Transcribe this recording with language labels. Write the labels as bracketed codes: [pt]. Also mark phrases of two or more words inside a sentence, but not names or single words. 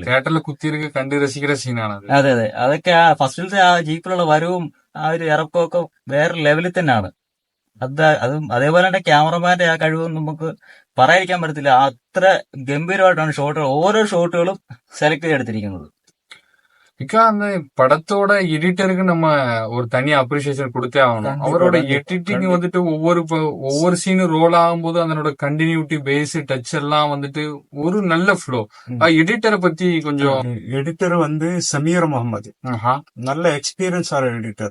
[ml] തിയേറ്ററിൽ കുത്തിയിരിക്കെ കണ്ട് രസിക്കുന്ന സീനാണ്. അതെ. അതൊക്കെ ആ ഫസ്റ്റിലത്തെ ആ ജീപ്പിലുള്ള വരവും ആ ഒരു ഇറക്കമൊക്കെ വേറെ ലെവലിൽ തന്നെയാണ്. അതും അതേപോലെ തന്നെ ക്യാമറമാന്റെ ആ കഴിവും നമുക്ക് പറയാതിരിക്കാൻ പറ്റത്തില്ല. അത്ര ഗംഭീരമായിട്ടാണ് ഓരോ ഷോട്ടുകളും സെലക്ട് ചെയ്തെടുത്തിരിക്കുന്നത്. [ta] அந்த படத்தோட எடிட்டருக்கு நம்ம ஒரு தனி அப்ரிசியேஷன் கொடுத்தே ஆகணும். அவரோட எடிட்டிங் வந்துட்டு ஒவ்வொரு சீனும் ரோல் ஆகும்போது அதனோட [en] continuity, pace, touch [ta] எல்லாம் வந்துட்டு ஒரு நல்ல ஃப்ளோ. எடிட்டரை பத்தி கொஞ்சம். எடிட்டர் வந்து சமீர் முகமது, நல்ல எக்ஸ்பீரியன்ஸ் ஆன எடிட்டர்.